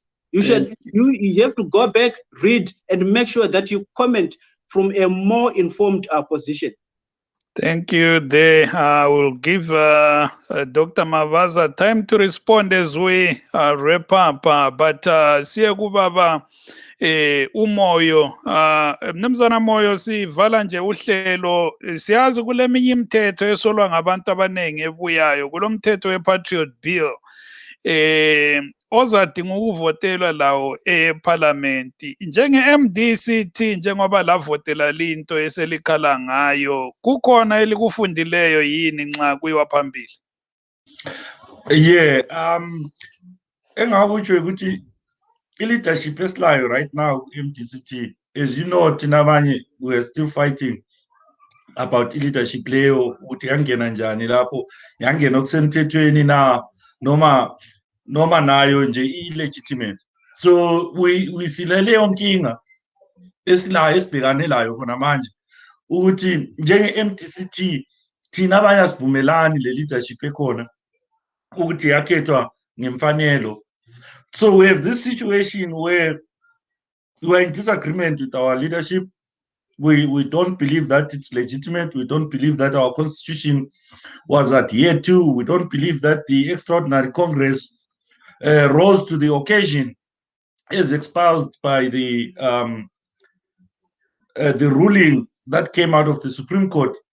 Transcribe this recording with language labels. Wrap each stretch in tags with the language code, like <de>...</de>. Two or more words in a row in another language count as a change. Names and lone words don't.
<en>You should you have to go back, read, and make sure that you comment from a more informed position. Thank you. I will give Dr. Mavaza time to respond as we wrap up.</en> <nd>But Siyakubaba umoyo mnumzana moyo sivala nje uhlelo siyazi kuleminye imithetho esolwa ngabantu abaningi ebuyayo kulomthetho we-Patriot Bill ozadinga ukuvotelwa lawo eParliament. Njenge-MDCT njengoba lavotela linto eselikhala ngayo, kukhona elikufundileyo yini nxa kuyiwa phambili?</nd> <en>Yeah,</en> <nd>engakutsho ukuthi i-leadership esilayo</nd> <en>right now MDCT, as you know,</en> <nd>thina abanye</nd> <en>we are still fighting about</en> <nd>i-leadership leyo ukuthi yangena njani lapho, yangena okusemthethweni na noma nayo nje illegitimate.</nd> <en>So we</en> <nd>silele yonkinga esilayo esibhekane layo khona manje ukuthi njenge-MDCT thina abanye sivumelani le leadership ekhona ukuthi yakhethwa ngemfanelo.</nd> <en>So we have this situation where we are in disagreement with our leadership. We don't believe that it's legitimate. We don't believe that our constitution was adhered to. We don't believe that the extraordinary Congress rose to the occasion, as espoused by the ruling that came out of the Supreme Court.</en>